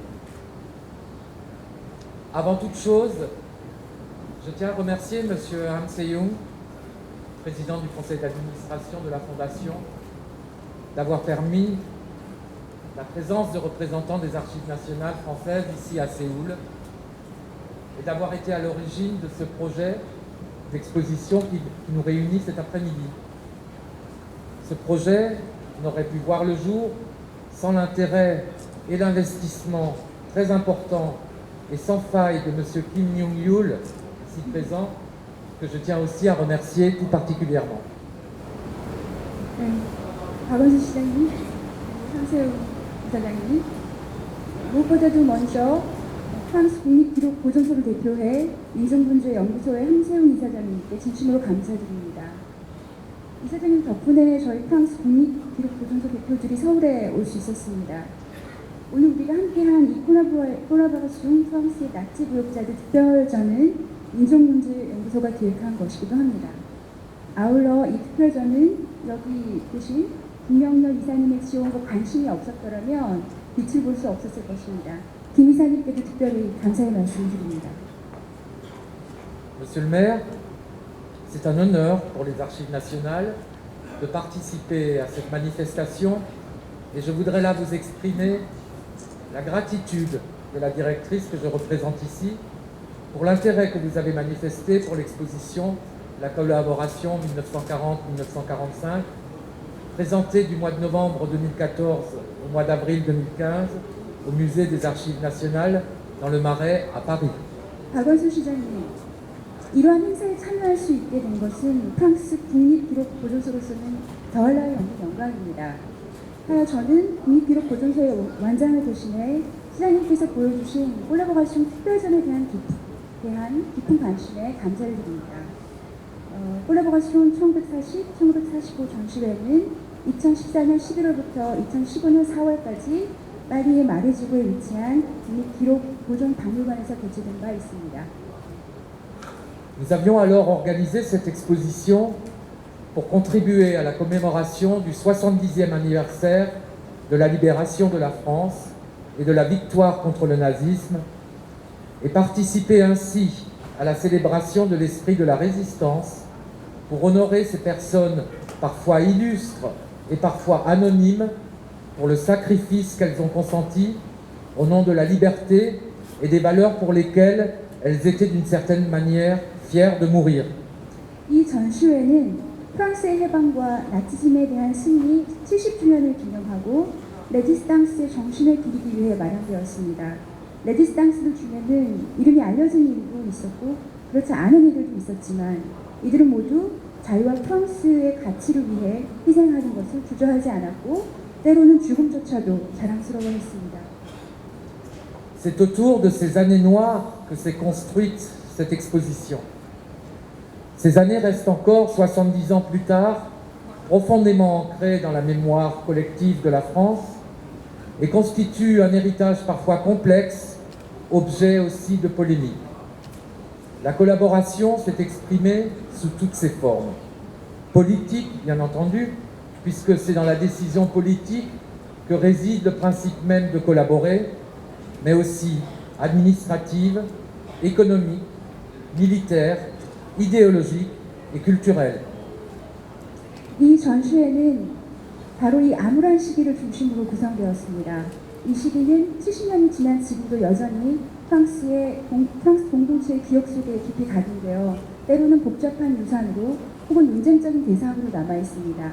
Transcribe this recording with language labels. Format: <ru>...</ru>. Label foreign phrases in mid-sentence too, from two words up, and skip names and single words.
<fr>Avant toute chose, je tiens à remercier Monsieur Han Seung, président du conseil d'administration de la Fondation, d'avoir permis la présence de représentants des archives nationales françaises ici à Séoul et d'avoir été à l'origine de ce projet d'exposition qui nous réunit cet après-midi. Ce projet n'aurait pu voir le jour sans l'intérêt et l'investissement très important et sans faille de M. Kim Myung-yul, ici présent, que je tiens aussi à remercier tout particulièrement.</fr> <ko>박원순 시장님, 상세우 이사장님, 무엇보다도 먼저 프랑스 국립기록보존소를 대표해 민족문제연구소의 한세웅 이사장님께 진심으로 감사드립니다. 이사장님 덕분에 저희 프랑스 국립기록보존소 대표들이 서울에 올 수 있었습니다. 오늘 우리가 함께한 이 콜라보레이션 프랑스의 나치 부역자들 특별전은 민족문제연구소가 기획한 것이기도 합니다. 아울러 이 특별전은 여기 계신 김명렬 이사님의 지원과 관심이 없었더라면 빛을 볼 수 없었을 것입니다. 김 이사님께도 특별히 감사의 말씀을 드립니다.</ko> <fr>Monsieur le maire, c'est un honneur pour les Archives nationales de participer à cette manifestation et je voudrais là vous exprimer la gratitude de la directrice que je représente ici pour l'intérêt que vous avez manifesté pour l'exposition La collaboration 1940-1945 présentée du mois de novembre 2014 au mois d'avril 2015 au musée des Archives nationales dans le Marais à Paris.</fr> <ko>박원순 시장님, 이러한 행사에 참여할 수 있게 된 것은 프랑스 국립기록보존소로서는 더할 나위 없는 영광입니다. 하여 저는 국립기록보존소의 완장을 대신해 시장님께서 보여주신 콜라보레이션 특별전에 대한 깊은 관심에 감사를 드립니다. 콜라보레이션 1940, 1945 전시회는 2014년 11월부터 2015년 4월까지 파리의 마레지구에 위치한 국립기록보존박물관에서 개최된 바 있습니다.</ko> <fr>Nous avions alors organisé cette exposition pour contribuer à la commémoration du 70e anniversaire de la libération de la France et de la victoire contre le nazisme et participer ainsi à la célébration de l'esprit de la résistance pour honorer ces personnes parfois illustres et parfois anonymes pour le sacrifice qu'elles ont consenti au nom de la liberté et des valeurs pour lesquelles elles étaient d'une certaine manière fières de mourir.</fr> <ko>이 전시회는 프랑스의 해방과 나치즘에 대한 승리 70주년을 기념하고 레지스탕스의 정신을 기리기 위해 마련되었습니다. 레지스탕스 중에는 이름이 알려진 이들도 있었고 그렇지 않은 이들도 있었지만 이들은 모두 자유와 프랑스의 가치를 위해 희생하는 것을 주저하지 않았고 때로는 죽음조차도 자랑스러워했습니다.</ko> <fr>C'est autour de ces années noires que s'est construite cette exposition. Ces années restent encore, 70 ans plus tard, profondément ancrées dans la mémoire collective de la France et constituent un héritage parfois complexe, objet aussi de polémique. La collaboration s'est exprimée sous toutes ses formes. Politique, bien entendu, puisque c'est dans la décision politique que réside le principe même de collaborer, mais aussi administrative, économique, militaire, idéologique et culturelle.</fr> <ko>이 전시회는 바로 이 암울한 시기를 중심으로 구성되었습니다. 이 시기는 70년이 지난 지금도 여전히 프랑스 공동체의 기억 속에 깊이 각인되어 때로는 복잡한 유산으로 혹은 논쟁적인 대상으로 남아있습니다.</ko>